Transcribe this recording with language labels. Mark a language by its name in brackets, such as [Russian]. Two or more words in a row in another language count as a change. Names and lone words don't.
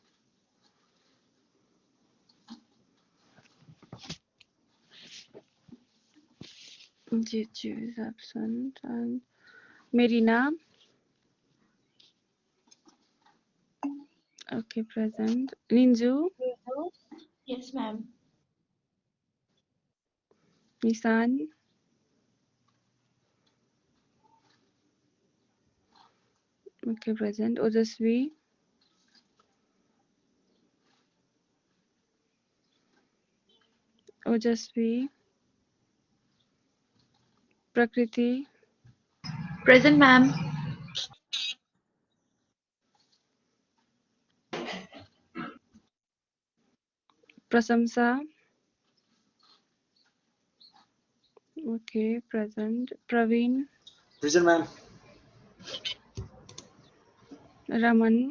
[English] Jeju is absent. And Merina. Okay, present. Ninju. Yes, ma'am. Nisan. Okay, present. Ojasvi. Ojasvi. Prakriti. Present, ma'am. Prasamsa. Okay, present. Praveen. Present, ma'am. Raman.